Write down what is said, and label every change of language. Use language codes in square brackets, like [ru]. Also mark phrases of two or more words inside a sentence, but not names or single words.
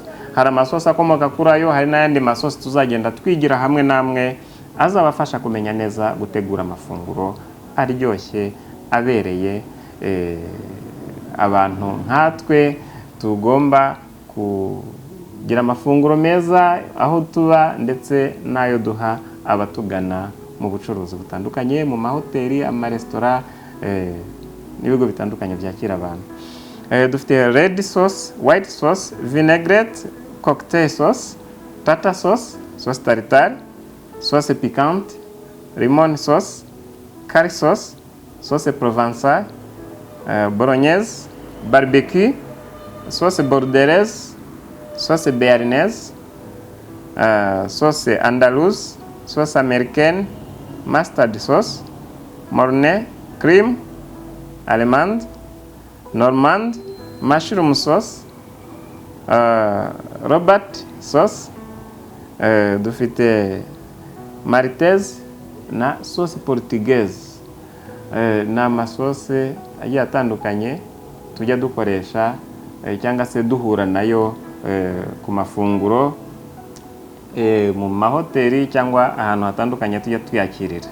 [rw] Hari amasosi akomoka kuri ayo, hari n'ayandi masosi tuzagenda twigira hamwe namwe azabafasha kumenya neza gutegura amafunguro aryoshye abereye abantu nkatwe tugomba kugira amafunguro meza aho tuba ndetse n'ayo duha abatugana mu bucuruzi butandukanye, mu mahoteli, amaresitora n'ibigo bitandukanye byakira abantu. [en] Dufite red sauce, white sauce, vinaigrette, cocktail sauce, tartar sauce, sauce [fr] tartare, sauce piquante, [en] lemon sauce, curry sauce, sauce [fr] provençale, bolognaise, barbecue, sauce bordelaise, sauce béarnaise, sauce andalouse, sauce américaine, [en] mustard sauce, [fr] mornay, cream, allemande, normande, [en] mushroom sauce, robert sauce, [rw] dufite maltaise na [fr] sauce portugaise. [rw] Ni amasose agiye atandukanye tujya dukoresha cyangwa se duhura nayo ku mafunguro mu mahoteli cyangwa ahantu hatandukanye tujya tuyakirira.